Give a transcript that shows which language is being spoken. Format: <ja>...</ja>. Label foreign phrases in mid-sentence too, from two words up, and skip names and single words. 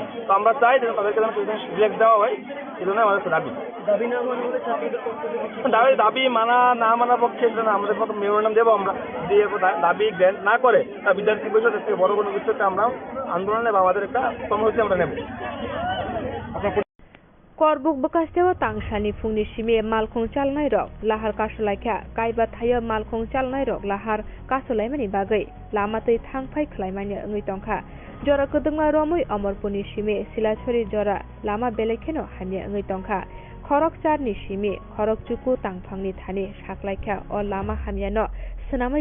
<bn>তো আমরা চাই যে তাদেরকে যেন রিল্যাক্স দেওয়া হয়, এই জন্য আমাদের দাবি। দাবি মানা না মানার পক্ষে সেটা আমাদের মতো মেমোরেন্ডাম দেবো আমরা, দিয়ে দাবি গ্র্যান্ট না করে তা বিদ্যার্থী পরিষদ থেকে বড় কোনো বিষয়তে আমরা আন্দোলনে বা আমাদের একটা কর্মসূচি আমরা নেব।</bn> <trp>करबुक बकास्तेव तांसानि फुंनि सिमे मालखं चालनाय रक लाहार कासलायखा कायबा थायो मालखं चालनाय रक लाहार कासलायमानि बागै लामातै थांफाय खलायमानि ओङै तंखा जरा कदंमा रमै अमरपुरनि सिमे सिलाछरी जरा लामा बेलेखेनो हामिया ओङै तंखा खरक चारनि सिमे खरक चुकु तांफांनि थानि साख्लायखा अ लामा हामियानो सनामै</trp>